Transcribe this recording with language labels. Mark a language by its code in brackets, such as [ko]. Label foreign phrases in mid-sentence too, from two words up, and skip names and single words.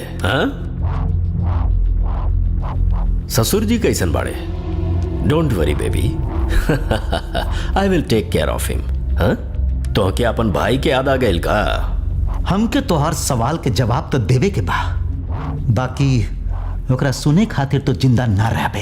[bho] हाँ? ससुर जी कैसन बाड़े? [en] don't worry baby, I will take care of him. हाँ? [bho] तो क्या अपन भाई के याद आ गइल का? हमके तोहार सवाल के जवाब तो देवे के बा, बाकी ओकरा सुने खातिर तो जिंदा ना रहबे।